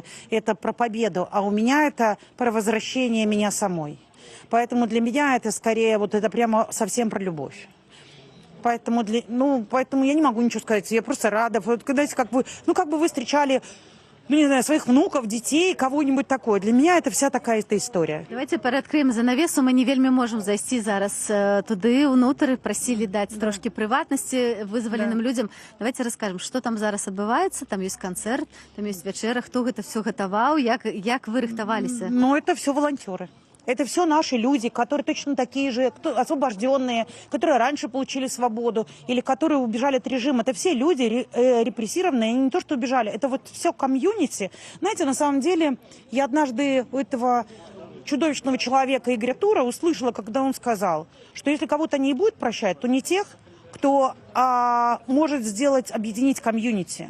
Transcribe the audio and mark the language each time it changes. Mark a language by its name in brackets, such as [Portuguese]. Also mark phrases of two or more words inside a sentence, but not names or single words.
[Russian] Это про победу, а у меня это про возвращение меня самой. Поэтому для меня это скорее вот это прямо совсем про любовь. Поэтому, поэтому я не могу ничего сказать. Я просто рада. Вот, знаете, как бы вы встречали, ну, не знаю, своих внуков, детей, кого-нибудь такое. Для меня это вся такая эта история. [Belarusian] Давайте переадкрыем занавесу. Мы не вельмі можем зайсці зараз туды, унутры. [Russian] Просили дать трошки приватности вызваленым людям. Давайте расскажем, что там [Belarusian] зараз адбываецца. [Russian] Там есть концерт, там есть вечера. Кто это все готовал, [Belarusian] як вы рыхтаваліся? Ну, [Russian] это все волонтеры. Это все наши люди, которые точно такие же, освобожденные, которые раньше получили свободу или которые убежали от режима. Это все люди репрессированные, не то что убежали, это вот все комьюнити. Знаете, на самом деле, я однажды у этого чудовищного человека Игоря Тура услышала, когда он сказал, что если кого-то не будет прощать, то не тех, кто может сделать, объединить комьюнити.